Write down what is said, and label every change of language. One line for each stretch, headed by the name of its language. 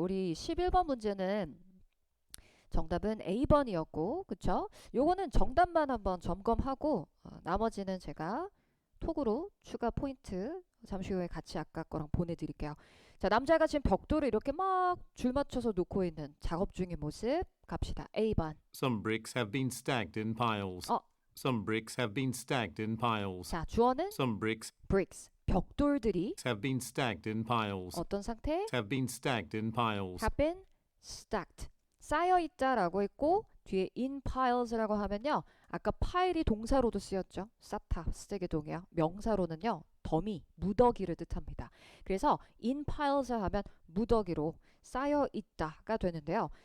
Korean: 우리 11번 문제는 정답은 A번이었고, 그쵸? 요거는 정답만 한번 점검하고 나머지는 제가 톡으로 추가 포인트 잠시 후에 같이 아까 거랑 보내드릴게요. 자, 남자가 지금 벽돌을 이렇게 막 줄 맞춰서 놓고 있는 작업 중인 모습 갑시다. A번.
English: Some bricks have been stacked in piles. Some bricks have been stacked in piles.
Korean: 자, 주어는
English: Some bricks
Korean: bricks. 벽돌들이
English: have been stacked in piles.
Korean: 어떤 상태?
English: Have been stacked in piles. have been stacked.
Korean: 쌓여 있다라고 했고 뒤에 in piles라고 하면요. 아까 파일이 동사로도 쓰였죠. 쌓다, 쓰게 동이요. 명사로는요. 더미, 무더기를 뜻합니다. 그래서 in piles 하면 무더기로 쌓여 있다가 되는데요.